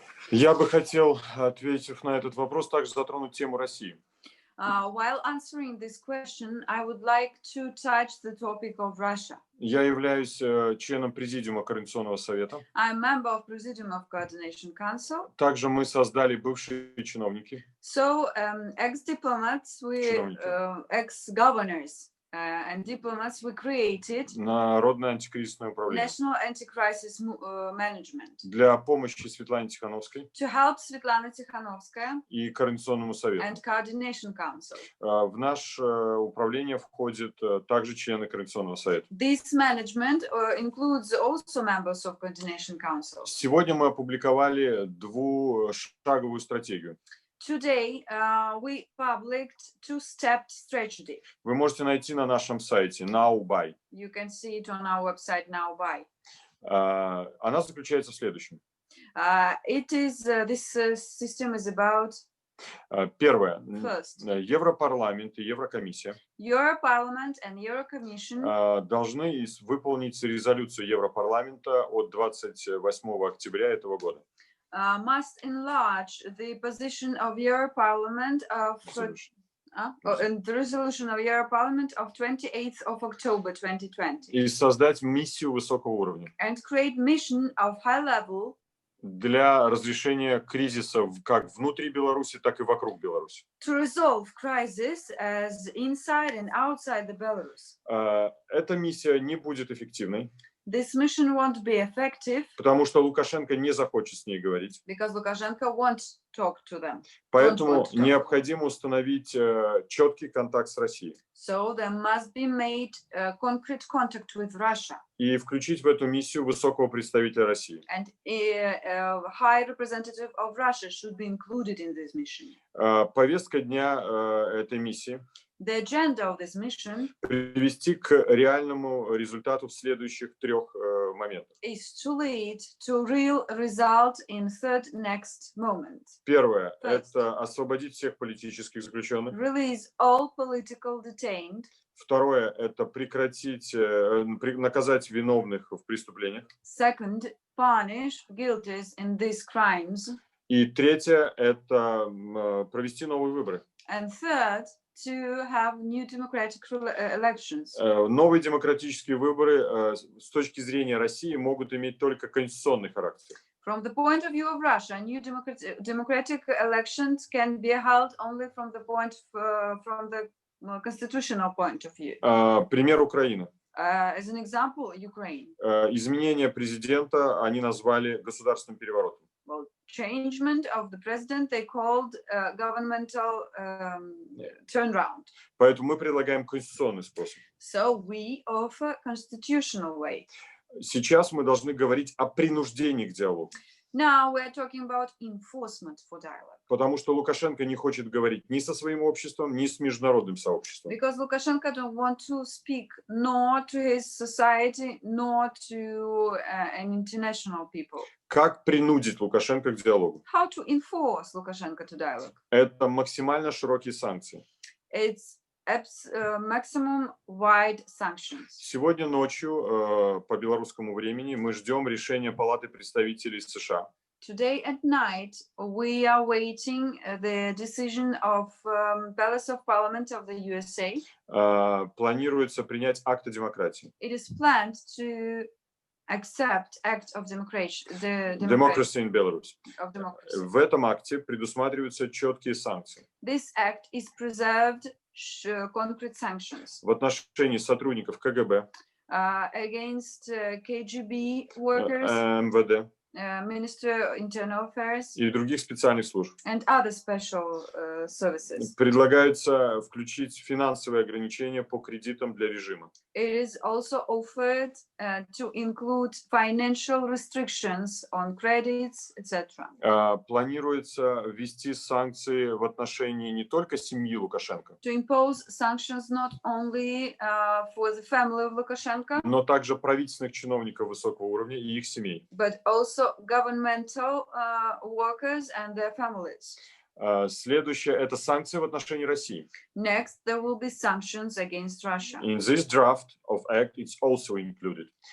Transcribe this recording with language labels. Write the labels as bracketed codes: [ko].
[ru] Я бы хотел, ответив на этот вопрос, также затронуть тему России. [en] While answering this question, I would like to touch the topic of Russia. [ru] Я являюсь членом Президиума Координационного совета. [en] I'm a member of Presidium of Coordination Council. [ru] Также мы создали бывшие чиновники. [en] So, ex-diplomats, ex-governors and diplomats, we created [ru] Народное антикризисное управление. [en] National Anti-Crisis Management. [ru] Для помощи Светлане Тихановской. [en] To help Svetlana Tikhanovskaya [ru] И Координационному совету. [en] and Coordination Council. [ru] В наше управление входят также члены Координационного совета. [en] This management includes also members of Coordination Council. [ru] Сегодня мы опубликовали двушаговую стратегию. [en] Today, we published two-step strategy. [ru] Вы можете найти на нашем сайте NowBuy. [en] You can see it on our website NowBuy. [ru] Она заключается в следующем. [en] This system is about. [ru] Первое. [en] First, [ru] Европарламент и Еврокомиссия [en] Europarlament and Eurocommission [ru] должны выполнить резолюцию Европарламента от 28 октября этого года. [en] Must enlarge the position of Europarlament and the resolution of Europarlament of 28th of October 2020. [ru] И создать миссию высокого уровня. [en] And create mission of high level [ru] для разрешения кризисов как внутри Беларуси, так и вокруг Беларуси. [en] To resolve crisis as inside and outside the Belarus. [ru] Эта миссия не будет эффективной. [en] this mission won't be effective [ru] потому что Лукашенко не захочет с ней говорить. [en] because Lukashenko won't talk to them. [ru] Поэтому [en] want to talk. [ru] необходимо установить четкий контакт с Россией [en] So there must be made concrete contact with Russia. [ru] и включить в эту миссию высокого представителя России. [en] And a high representative of Russia should be included in this mission. [ru] Повестка дня этой миссии [en] The agenda of this mission [ru] привести к реальному результату в следующих трех моментах. [en] is to lead to real result in third next moment. [ru] Первое – [en] First. [ru] это освободить всех политических заключенных. [en] Release all political detained. [ru] Второе – это прекратить, наказать виновных в преступлениях. [en] Second, punish guilties in these crimes. [ru] И третье – это провести новые выборы. [en] And third, to have new democratic elections. [ru] Новые демократические выборы с точки зрения России могут иметь только конституционный характер. [en] From the point of view of Russia, new democratic elections can be held only from the constitutional point of view. [ru] Пример Украины. [en] As an example, Ukraine. [ru] Изменение президента они назвали государственным переворотом. [en] Well, changement of the president they called governmental turnaround. [ru] Поэтому мы предлагаем конституционный способ. [en] So we offer constitutional way. [ru] Сейчас мы должны говорить о принуждении к диалогу. [en] Now we're talking about enforcement for dialogue. [ru] Потому что Лукашенко не хочет говорить ни со своим обществом, ни с международным сообществом. [en] Because Lukashenko don't want to speak nor to his society, nor to an international people. [ru] Как принудить Лукашенко к диалогу? [en] How to enforce Lukashenko to dialogue? [ru] Это максимально широкие санкции. [en] It's maximum wide sanctions. [ru] Сегодня ночью по белорусскому времени мы ждем решения Палаты представителей США. [en] Today at night, we are waiting the decision of Palace of Parliament of the USA. [ru] Планируется принять акт о демократии. [en] It is planned to accept Act of Democracy, Democracy in Belarus. of democracy. [ru] В этом акте предусматриваются четкие санкции [en] This act is preserved concrete sanctions [ru] в отношении сотрудников КГБ, [en] against KGB workers, [ru] МВД [en] Minister of Internal Affairs, [ru] и других специальных служб. [en] and other special services. [ru] Предлагается включить финансовые ограничения по кредитам для режима. [en] It is also offered to include financial restrictions on credits, etc. [ru] Планируется ввести санкции в отношении не только семьи Лукашенко, [en] To impose sanctions not only for the family of Lukashenko, [ru] но также правительственных чиновников высокого уровня и их семей. [en] but also governmental workers and their families. [ru] Следующее – это санкции в отношении России. [en] Next, there will be sanctions against Russia. In this draft of act, it's also included.